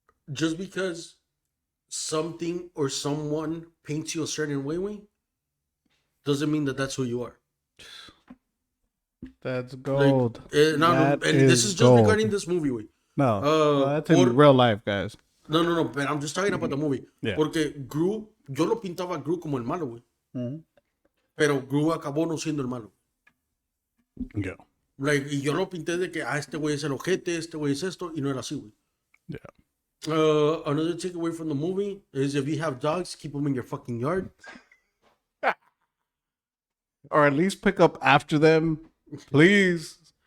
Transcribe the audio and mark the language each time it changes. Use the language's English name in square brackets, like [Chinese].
[English] Just because something or someone paints you a certain way, doesn't mean that that's who you are. That's gold. And this is just gold. regarding this movie, way. No, that's in real life, guys. No, but I'm just talking about the movie. Yeah. [Spanish] Porque Gru, yo lo pintaba a Gru como el malo, güey. Pero Gru acabó no siendo el malo. [English] Yeah. [Spanish] Like, y yo lo pinté de que, este güey es el ojete, este güey es esto, y no era así, güey. [English] Yeah. Another takeaway from the movie is, if you have dogs, keep them in your fucking yard. Or at least pick up after them, please.